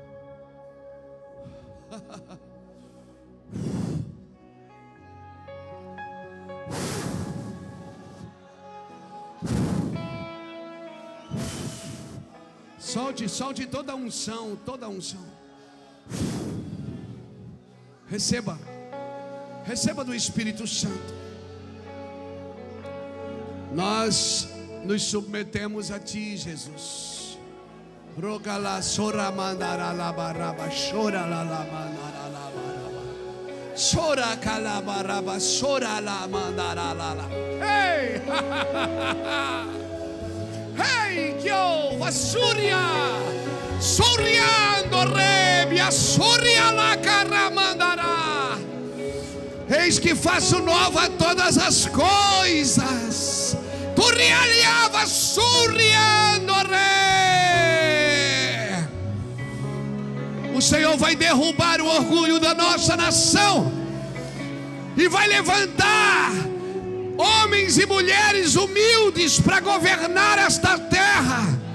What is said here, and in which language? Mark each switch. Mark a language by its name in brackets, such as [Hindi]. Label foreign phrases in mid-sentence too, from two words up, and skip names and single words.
[Portuguese] Solte toda a unção, toda a unção. Receba do Espírito Santo. Nós nos submetemos a Ti, Jesus. Rogala sora mandara la baraba, chora la mandara la baraba, chora calabaraba, chora la mandara la. Ei! Hey, yo, vasuria, soriando rebia, soria la caramandara. Eis que faço nova todas as coisas. Turialiava, soriando re. O Senhor vai derrubar o orgulho da nossa nação e vai levantar homens e mulheres humildes para governar esta terra.